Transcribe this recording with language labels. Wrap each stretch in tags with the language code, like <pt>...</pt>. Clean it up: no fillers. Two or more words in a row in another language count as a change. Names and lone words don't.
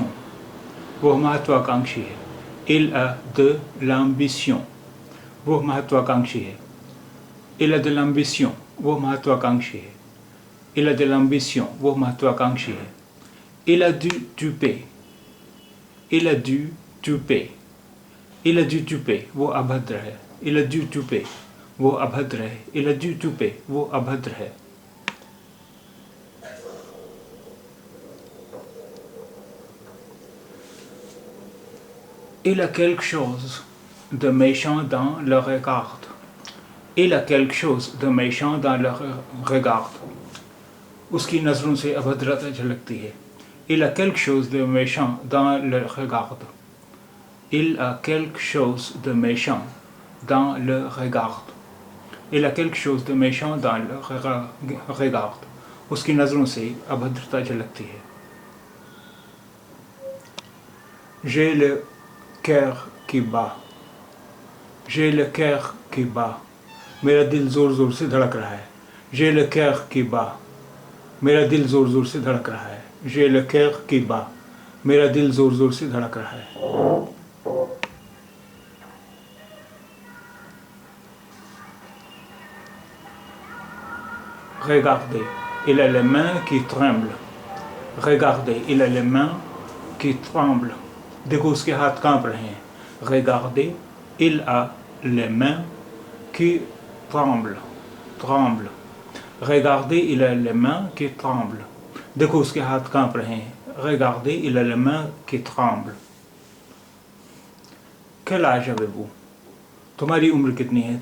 <hi>वो महत्वाकांक्षी है।</hi> <fr>Il a de l'ambition.</fr> <hi>वो महत्वाकांक्षी है।</hi> <fr>Il a de l'ambition.</fr> <hi>वो महत्वाकांक्षी है।</hi> <fr>Il a de l'ambition.</fr> <hi>वो महत्वाकांक्षी है।</hi> <fr>Il a du toupet. Il a du toupet. Il a du toupet.</fr> <hi>वो अभद्र है।</hi> <fr>Il a du toupet.</fr> <hi>वो अभद्र है।</hi> <fr>Il a du toupet.</fr> <hi>वो अभद्र है।</hi> <fr>Il a quelque chose de méchant dans le regard. Il a quelque chose de méchant dans le regard.</fr> <hi>उसकी नज़रों से अभद्रता झलकती है।</hi> <fr>Il a quelque chose de méchant dans le regard. Il a quelque chose de méchant dans le regard. Il a quelque chose de méchant dans le regard.</fr> <hi>उसकी नज़रों से अभद्रता झलकती है।</hi> <fr>J'ai le cœur qui bat. J'ai le cœur qui bat.</fr> <hi>मेरा दिल ज़ोर ज़ोर से धड़क रहा है।</hi> <fr>J'ai le cœur qui bat.</fr> <hi>मेरा दिल ज़ोर ज़ोर से धड़क रहा है।</hi> <fr>J'ai le cœur qui bat.</fr> <hi>मेरा दिल ज़ोर ज़ोर से धड़क रहा है।</hi> <fr>Regardez, il a les mains qui tremblent. Regardez, il a les mains qui tremblent.</fr> <hi>देखो उसके हाथ कांप रहे हैं।</hi> <fr>Regardez, il a les mains qui tremblent. Tremblent. Regardez, il a les mains qui tremblent.</fr> <hi>देखो उसके हाथ कांप रहे हैं।</hi> <fr>Regardez, il a les mains qui tremblent. Quel âge avez-vous?</fr> <hi>तुम्हारी उम्र कितनी है?</hi>